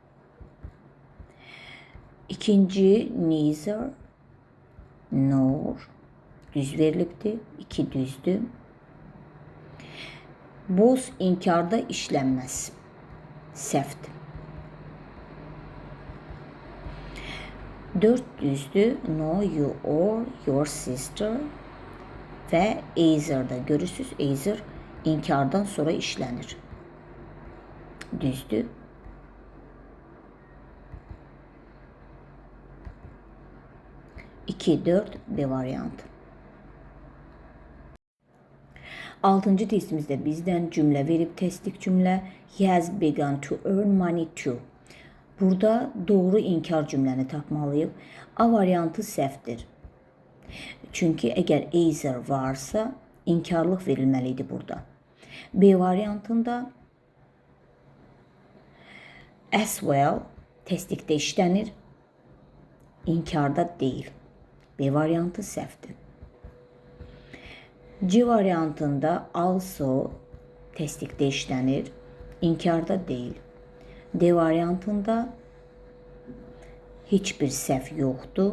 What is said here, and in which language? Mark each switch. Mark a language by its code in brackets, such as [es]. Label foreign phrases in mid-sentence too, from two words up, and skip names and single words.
[az] İkinci [en] neither, nor, [az] düz verilibdir, 2 düzdür. Both inkarda işlənməz, səhvdir. 4 düzdür, [en] no, you or your sister [az] və either'da görürsünüz, either İnkardan sonra işlənir. Düzdür? İki, 4 B variantı. 6-cı testimizdə bizdən cümlə verib, təsdiq cümlə. [en] He has begun to earn money too. [az] Burada doğru inkar cümləni tapmalıyıq. A variantı səhvdir. Çünki əgər either varsa, inkarlıq verilməlidir burada. B variantında [en] as well [az] təsdiqdə işlənir, inkarda deyil. B variantı səhvdir. C variantında also təsdiqdə işlənir, inkarda deyil. D variantında heç bir səhv yoxdur.